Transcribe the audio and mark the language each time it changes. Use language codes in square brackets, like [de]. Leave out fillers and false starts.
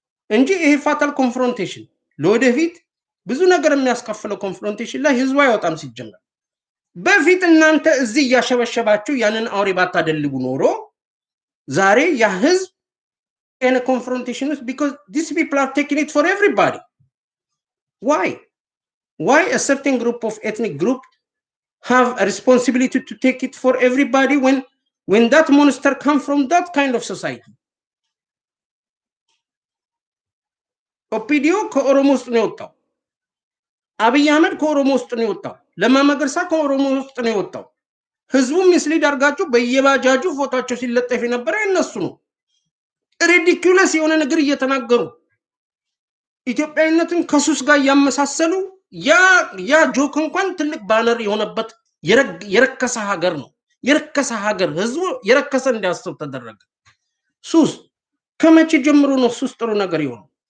[am] እንጂ ይሄ ፋታል ኮንፍሮንቴሽን ለወደፊት ብዙ ነገር የሚያስከፍለው ኮንፍሮንቴሽን ላይ ህዝቡ አይወጣም። ሲጀመር በፊት እናንተ እዚህ ያሸበሸባችሁ ያንን አውሬ ባታደልቡ ኖሮ ዛሬ ያ ህዝብ [en] in a confrontation because these people are taking it for everybody. Why a certain group of ethnic group have a responsibility to take it for everybody when that monster come from that kind of society? [am] ኦፒዲዮ ከኦሮሞ ውስጥ ነው የወጣው። አብይ አህመድ ከኦሮሞ ውስጥ ነው የወጣው። ለማ መገርሳ ከኦሮሞ ውስጥ ነው የወጣው። ህዝቡ ሚስሊድ አድርጋችሁ በየባጃጁ ፎቶቸው ሲለጠፍ የነበረ እነሱ ነው። ሪዲኩለስ የሆነ ነገር እየተናገሩ ኢትዮጵያዊነትን ከሱስ ጋር ያመሳሰሉ ያ ጆክ እንኳን ትልቅ ባነር የሆነበት የረከሰ ሀገር ነው። የረከሰ ሀገር ህዝቡ የረከሰ እንዲያስብ ተደረገ። ሱስ ከመቼ ጀምሮ ነው ሱስ ጥሩ ነገር የሆነው?